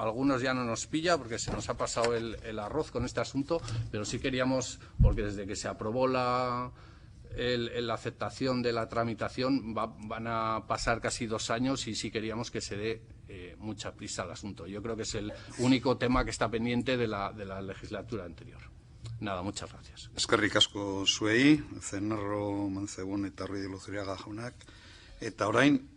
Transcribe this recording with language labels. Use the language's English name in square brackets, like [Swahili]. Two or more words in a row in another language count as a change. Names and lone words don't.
[Spanish] Algunos ya no nos pilla porque se nos ha pasado el arroz con este asunto, pero sí queríamos, porque desde que se aprobó la aceptación de la tramitación van a pasar casi 2 años y sí queríamos que se dé mucha prisa al asunto. Yo creo que es el único tema que está pendiente de la legislatura anterior. Nada, muchas gracias. [Basque] Eskerrik asko zuei, Zenarro, Manzebun eta Ruiz de Luzuriaga jaunak. Eta orain,